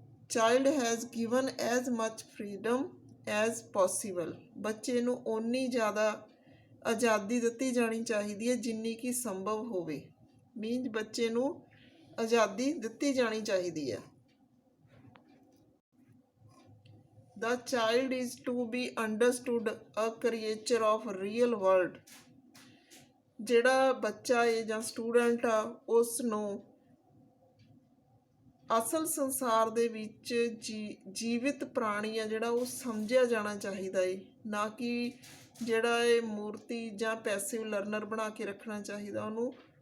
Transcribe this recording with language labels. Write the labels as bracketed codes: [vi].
[en] Child has given as much freedom as possible. [pa] ਬੱਚੇ ਨੂੰ ਓਨੀ ਜ਼ਿਆਦਾ ਆਜ਼ਾਦੀ ਦਿੱਤੀ ਜਾਣੀ ਚਾਹੀਦੀ ਹੈ ਜਿੰਨੀ ਕਿ ਸੰਭਵ ਹੋਵੇ, ਮੀਨਜ਼ ਬੱਚੇ ਨੂੰ ਆਜ਼ਾਦੀ ਦਿੱਤੀ ਜਾਣੀ ਚਾਹੀਦੀ ਹੈ। [en] The child is to be understood a creature of real world। [pa] ਜਿਹੜਾ ਬੱਚਾ ਹੈ ਜਾਂ ਸਟੂਡੈਂਟ ਆ ਉਸ ਨੂੰ ਅਸਲ ਸੰਸਾਰ ਦੇ ਵਿੱਚ ਜੀਵਿਤ ਪ੍ਰਾਣੀ ਆ ਜਿਹੜਾ ਉਹ ਸਮਝਿਆ ਜਾਣਾ ਚਾਹੀਦਾ ਏ, ਨਾ ਕਿ ਜਿਹੜਾ ਇਹ ਮੂਰਤੀ ਜਾਂ ਪੈਸਿਵ ਲਰਨਰ ਬਣਾ ਕੇ ਰੱਖਣਾ ਚਾਹੀਦਾ ਉਹਨੂੰ।